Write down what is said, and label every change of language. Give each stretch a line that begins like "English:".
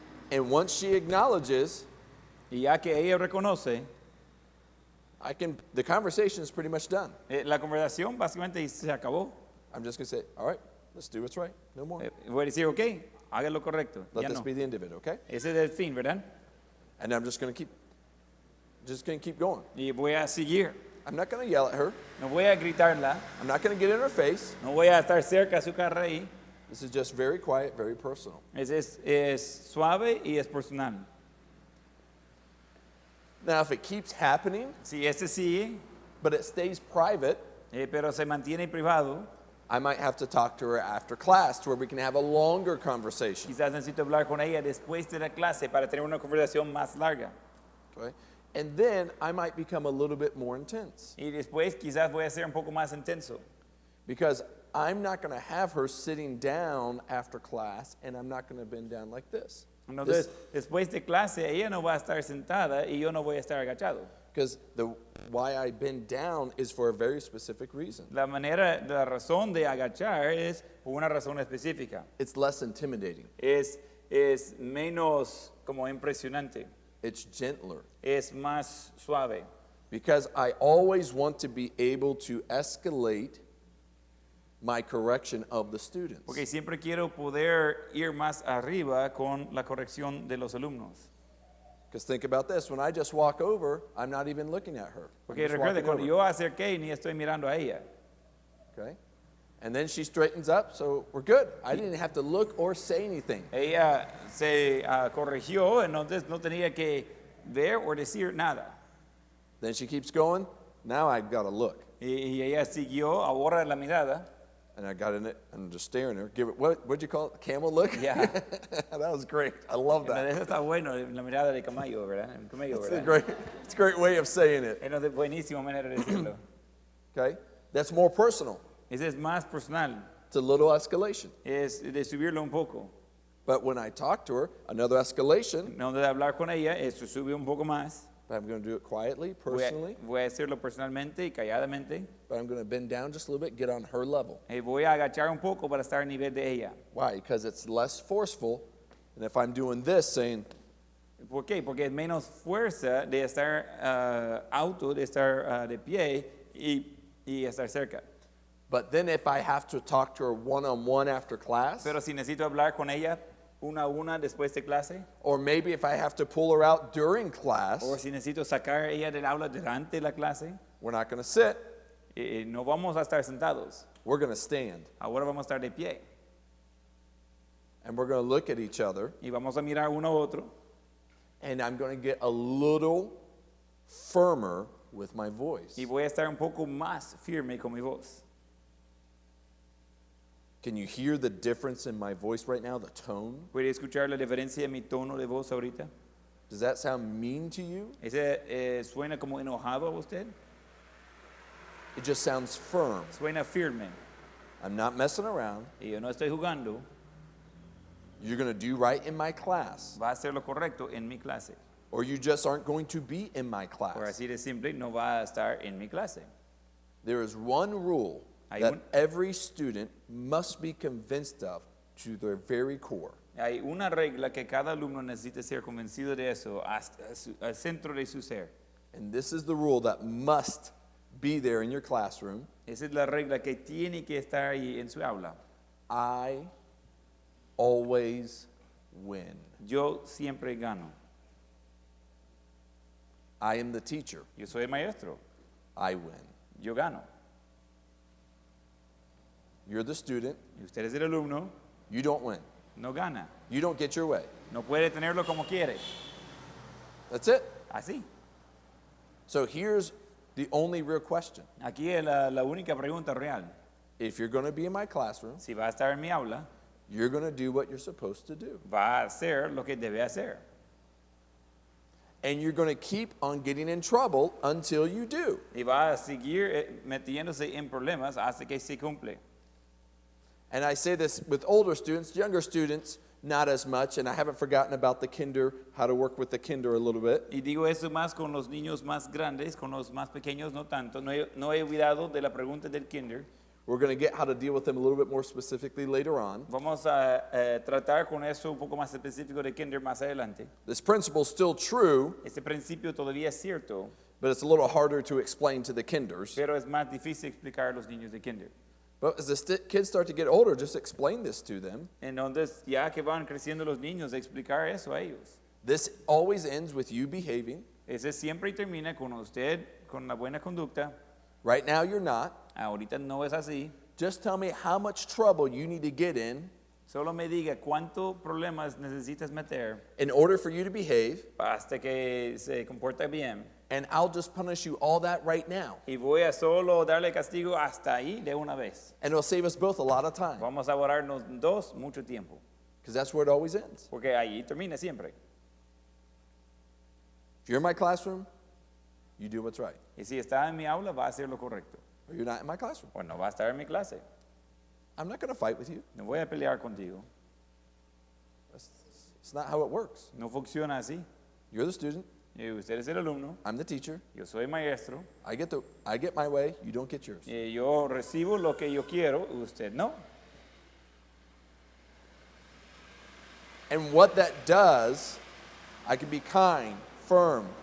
English: And once she acknowledges,
Spanish: Y ya que ella reconoce,
English: the conversation is pretty much done.
Spanish: la conversación básicamente se acabó.
English: I'm just going to say, all right, let's do what's right. No more.
Spanish: Voy a decir, ok, haga lo correcto.
English: Let
Spanish: Ya
English: this
Spanish: no.
English: be the end of it, okay?
Spanish: Ese es el fin, ¿verdad?
English: And I'm just going to keep going.
Spanish: Y voy a seguir.
English: I'm not going to yell at her.
Spanish: No voy a gritarla.
English: I'm not going to get in her face.
Spanish: No voy a estar cerca a su cara ahí.
English: This is just very quiet, very personal.
Spanish: Es suave y es personal.
English: Now, if it keeps happening,
Spanish: Si este sigue,
English: but it stays private,
Spanish: pero se mantiene privado,
English: I might have to talk to her after class to where we can have a longer conversation.
Spanish: quizás necesito hablar con ella después de la clase para tener una conversación más larga.
English: Okay? And then I might become a little bit more intense
Spanish: Y después quizás voy a ser un poco más intenso.
English: because I'm not going to have her sitting down after class and I'm not going to bend down like this.
Spanish: Entonces, después de clase, ella no va a estar sentada y yo no voy a estar agachado.
English: Because why I bend down is for a very specific reason.
Spanish: La razón de agachar es por una razón específica.
English: It's less intimidating.
Spanish: Es menos como impresionante.
English: It's gentler.
Spanish: Es más suave.
English: Because I always want to be able to escalate my correction of the students.
Spanish: Porque siempre quiero poder ir más arriba con la corrección de los alumnos.
English: Because think about this, when I just walk over, I'm not even looking at her. I'm
Spanish: Porque
English: just
Spanish: recuerde,
English: walking
Spanish: cuando
English: over.
Spanish: yo acerqué ni estoy mirando a ella.
English: Okay? And then she straightens up, so we're good. I didn't have to look or say anything.
Spanish: Ella se corrigió, entonces no tenía que ver o decir nada.
English: Then she keeps going. Now I've got to look.
Spanish: Y ella siguió, ahora la mirada.
English: And I got in it and just staring at her. Give it, what'd you call it? Camel look? Yeah. That was great. I love that.
Spanish: Eso está bueno, la mirada de camello, ¿verdad? El camello,
English: It's
Spanish: ¿verdad?
English: it's a great way of saying it.
Spanish: Es una buenísima manera de decirlo.
English: Okay? That's more personal.
Spanish: Ese es más personal,
English: It's a little escalation.
Spanish: es de subirlo un poco.
English: But when I talk to her, another escalation,
Spanish: No de hablar con ella, eso sube un poco más.
English: but I'm going to do it quietly, personally.
Spanish: Voy a hacerlo personalmente y calladamente.
English: But I'm going to bend down just a little bit, get on her level.
Spanish: Y voy a agachar un poco para estar a nivel de ella.
English: Why? Because it's less forceful. And if I'm doing this, saying,
Spanish: ¿Por qué? Porque es menos fuerza de estar alto, de estar de pie y estar cerca.
English: but then if I have to talk to her one-on-one after class,
Spanish: Pero si necesito hablar con ella una a una después de clase,
English: or maybe if I have to pull her out during class,
Spanish: o si necesito sacar a ella del aula durante la clase,
English: we're not going to sit.
Spanish: no vamos a estar sentados.
English: We're going to stand.
Spanish: Ahora vamos a estar de pie
English: And we're going to look at each other.
Spanish: y vamos a mirar uno a otro.
English: And I'm going to get a little firmer with my voice.
Spanish: Y voy a estar un poco más firme con mi voz.
English: Can you hear the difference in my voice right now, the tone?
Spanish: ¿Puede escuchar la diferencia de mi tono de voz ahorita?
English: Does that sound mean to you?
Spanish: ¿Ese suena como enojado a usted?
English: It just sounds firm.
Spanish: Suena firme.
English: I'm not messing around.
Spanish: Y yo no estoy jugando.
English: You're going to do right in my class.
Spanish: Va a hacer lo correcto en mi clase.
English: Or you just aren't going to be in my
Spanish: Por
English: class.
Spanish: así de simple, no va a estar en mi clase.
English: There is one rule
Spanish: Hay
English: that
Spanish: un-
English: every student must be convinced of to their very core.
Spanish: Hay una regla que cada alumno necesita ser convencido de eso hasta al centro de su ser.
English: And this is the rule that must be there in your classroom.
Spanish: Esa es la regla que tiene que estar ahí en su aula.
English: I always win.
Spanish: Yo siempre gano.
English: I am the teacher.
Spanish: Yo soy el maestro.
English: I win.
Spanish: Yo gano.
English: You're the student.
Spanish: Y usted es el alumno,
English: You don't win.
Spanish: no gana.
English: You don't get your way.
Spanish: No puede tenerlo como quiere.
English: That's it.
Spanish: Así.
English: So here's the only real question.
Spanish: Aquí es la única pregunta real.
English: If you're going to be in my classroom,
Spanish: Si va a estar en mi aula,
English: you're going to do what you're supposed to do.
Spanish: va a hacer lo que debe hacer.
English: And you're going to keep on getting in trouble until you do.
Spanish: Y va a seguir metiéndose en problemas hasta que se cumple.
English: And I say this with older students, younger students, not as much. And I haven't forgotten about the kinder, how to work with the kinder a little bit.
Spanish: Y digo eso más con los niños más grandes, con los más pequeños no tanto. No he olvidado de la pregunta del kinder.
English: We're going to get how to deal with them a little bit more specifically later on.
Spanish: Vamos a tratar con eso un poco más específico de kinder más adelante.
English: This principle is still true,
Spanish: Este principio todavía es cierto,
English: but it's a little harder to explain to the kinders.
Spanish: pero es más difícil explicar a los niños de kinder.
English: But as the kids start to get older, just explain this to them.
Spanish: Entonces, ya que van creciendo los niños, explicar eso a ellos.
English: This always ends with you behaving.
Spanish: Ese siempre termina con usted, con la buena conducta.
English: Right now, you're not.
Spanish: Ahorita no es así.
English: Just tell me how much trouble you need to get in
Spanish: Solo me diga cuántos problemas necesitas meter
English: order for you to behave,
Spanish: hasta que se comporta bien.
English: and I'll just punish you all that right now.
Spanish: Y voy a solo darle castigo hasta ahí de una vez.
English: And it'll save us both a lot of time,
Spanish: Vamos a ahorrarnos dos mucho tiempo,
English: because that's where it always ends.
Spanish: porque ahí termina siempre.
English: If you're in my classroom, you do what's right.
Spanish: Y si está en mi aula, va a hacer lo correcto.
English: Or you're not in my classroom.
Spanish: O no va a estar en mi clase.
English: I'm not going to fight with you.
Spanish: No voy a pelear contigo.
English: It's not how it works.
Spanish: No funciona así.
English: You're the student.
Spanish: Y usted es el alumno,
English: I'm the teacher.
Spanish: yo soy maestro,
English: I get my way. You don't get yours.
Spanish: y yo recibo lo que yo quiero, usted no.
English: And what that does, I can be kind, firm.